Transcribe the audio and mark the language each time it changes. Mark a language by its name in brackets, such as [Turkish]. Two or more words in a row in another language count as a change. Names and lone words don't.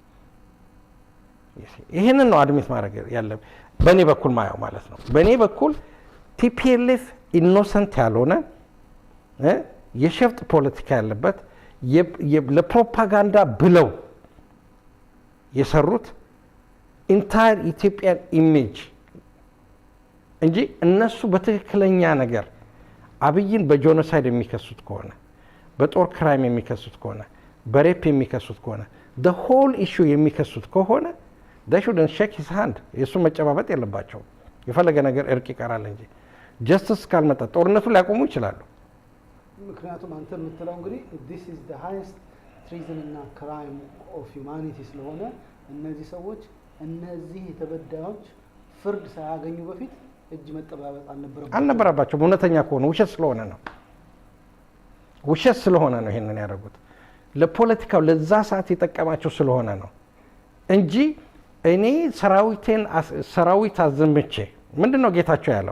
[Amharic] ይሄንን ነው አድሚት ማድረግ ያለብን በእኔ በኩል ማየው ማለት ነው። በእኔ በኩል ቲፒኤልኤፍ ኢኖሰንት ያልሆነ የሸፍጥ ፖለቲካ ያለበት ለፕሮፓጋንዳ ብለው የሰሩት [English] entire Ethiopian image [Amharic] እንጂ እነሱ በትክክለኛ ነገር አብይን በጆኖሳይድ የሚከሱት ከሆነ በጦር ክራይም የሚከሱት ከሆነ በሬፕ የሚከሱት ከሆነ [English] the whole issue [Amharic] የሚከሱት ከሆነ [English] they shouldn't shake his hand። [Amharic] የሱ መጨባበጥ የለባቸውም። የፈለገ ነገር እርቅ ይቀራል እንጂ ጀስቲስ ካልመጣ ጦርነቱን ሊያቆሙ ይችላሉ። ምክንያቱም አንተ የምትለው እንግዲህ [English] this is the highest treason [Amharic] እና [English] crime of humanity [Amharic] ስለሆነ እነዚህ ሰዎች እነዚህ የተበዳዮች ፍርድ ሳያገኙ በፊት እጅ መጠባበጥ አልነበረባቸውም። እውነተኛ ከሆነ ውሸት ስለሆነ ነው ይሄንን ያደረጉት። ለፖለቲካው ለዛ ሰዓት የጠቀማቸው ስለሆነ ነው እንጂ እኔ ሰራዊት አዘምቼ ምንድነው ጌታቸው ያለው?